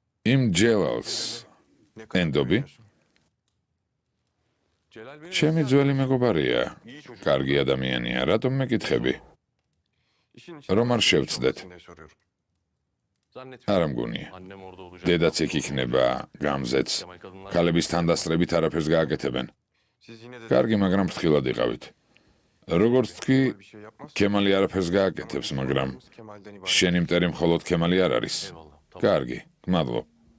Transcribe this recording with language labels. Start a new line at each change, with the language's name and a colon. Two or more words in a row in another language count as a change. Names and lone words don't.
Georgian: იმ ჯევალს ენდობი? ჩემი ძველი მეგობარია. კარგი ადამიანია. რატომ მეკითხები? რომ არ შევცდეთ? არა მგონია.
Turkish: Annem orada olacak.
Georgian: დედაც იქ იქნება, გამზეც. ქალების თანდასწრებით არაფერს გააკეთებენ. კარგი, მაგრამ ფრთხილად იყავით. როგორც თქვი, ქემალი არაფერს გააკეთებს, მაგრამ შენი მტერი მხოლოდ ქემალი არ არის.
Turkish: Eyvallah. Tamam.
Georgian: კარგი, გმადლობ.